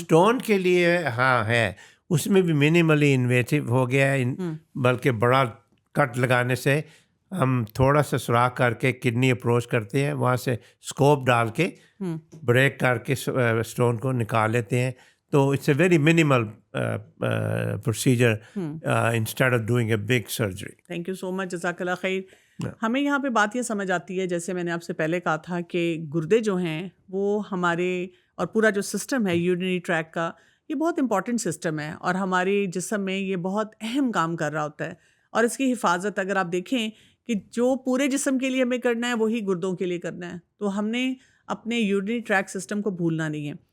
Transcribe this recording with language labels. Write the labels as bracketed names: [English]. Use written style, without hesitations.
[Urdu] Stone کے لیے ہاں ہے، اس میں بھی منیملی انویٹیو ہو گیا ہے. بلکہ بڑا کٹ لگانے سے ہم تھوڑا سا سوراخ کر کے کڈنی اپروچ کرتے ہیں، وہاں سے اسکوپ ڈال کے بریک کر کے سٹون کو نکال لیتے ہیں. [English] تو it's a very minimal procedure instead of doing a big surgery. Thank you so much, [Urdu] جزاک اللہ خیر. ہمیں یہاں پہ بات یہ سمجھ آتی ہے، جیسے میں نے آپ سے پہلے کہا تھا کہ گردے جو ہیں وہ ہمارے، اور پورا جو سسٹم ہے یورینری ٹریک کا، یہ بہت امپورٹنٹ سسٹم ہے اور ہمارے جسم میں یہ بہت اہم کام کر رہا ہوتا ہے. اور اس کی حفاظت اگر آپ دیکھیں کہ جو پورے جسم کے لیے ہمیں کرنا ہے وہی گردوں کے لیے کرنا ہے، تو ہم نے اپنے یورینری ٹریک سسٹم کو بھولنا نہیں ہے.